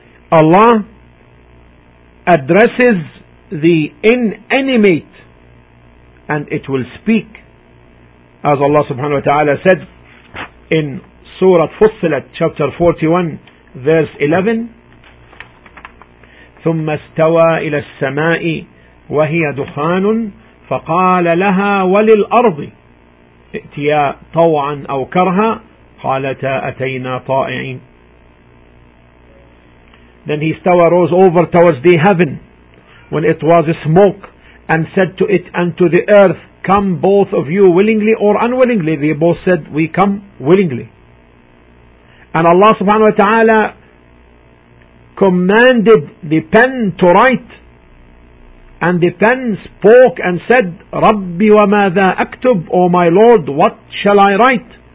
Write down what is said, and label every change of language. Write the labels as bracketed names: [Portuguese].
[English] Allah addresses the inanimate and it will speak, as Allah subhanahu wa ta'ala said in Surah Fussilat, chapter 41, verse 11, [Arabic] ثُمَّ اسْتَوَى إِلَى السَّمَاءِ وَهِيَ دُخَانٌ فقال لها وللأرض ائتيا طوعا أو كرها، قالتا أتينا طائعين. [English] Then he stower rose over towards the heaven when it was smoke and said to it and to the earth, come both of you willingly or unwillingly. They both said, we come willingly. And Allah subhanahu wa ta'ala commanded the pen to write, and the pen spoke and said, [Arabic] Rabbi wa mada aktub, [English] O my Lord, what shall I write?